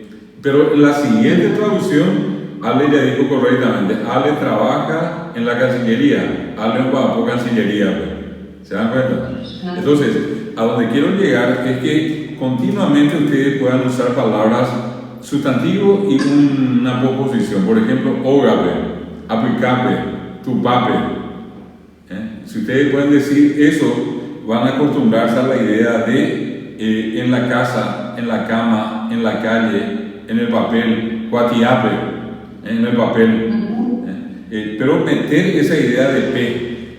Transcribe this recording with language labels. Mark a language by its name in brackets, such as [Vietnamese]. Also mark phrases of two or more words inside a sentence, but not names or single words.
[Spanish] Pero en la siguiente traducción, Ale ya dijo correctamente, Ale trabaja en la Cancillería, Ale va a Cancillería. ¿Se dan cuenta? Entonces, a donde quiero llegar es que continuamente ustedes puedan usar palabras sustantivo y una posposición. Por ejemplo, [Guarani] ógape, aplicape, tupape. [Spanish] Si ustedes pueden decir eso, van a acostumbrarse a la idea de en la casa, en la cama, en la calle, en el papel, cuatiape, en el papel. Pero meter esa idea de P.